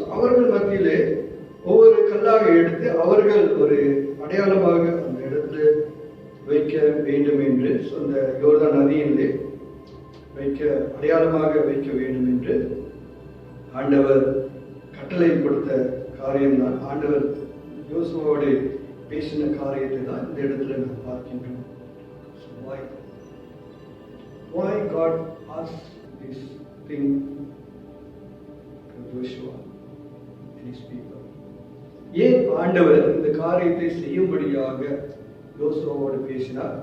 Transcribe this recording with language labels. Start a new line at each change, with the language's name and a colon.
Tamil: அவர்கள் மத்தியிலே ஒவ்வொரு கல்லாக எடுத்து அவர்கள் ஒரு அடையாளமாக அந்த இடத்துல வைக்க வேண்டும் என்று, அந்த யோர்தான் நதியிலே அடையாளமாக வைக்க வேண்டும் என்று ஆண்டவர் கட்டளை கொடுத்த காரியம்தான். ஆண்டவர் யோசுவாவோடு பேசின காரியத்தை தான் இந்த இடத்துல நாம் பார்க்கின்றோம்.
English: Why God asked this thing to Joshua and his people?
Tamil: ஏன் ஆண்டவர் இந்த காரியத்தை செய்யும்படியாக யோசுவாவோடு பேசினார்?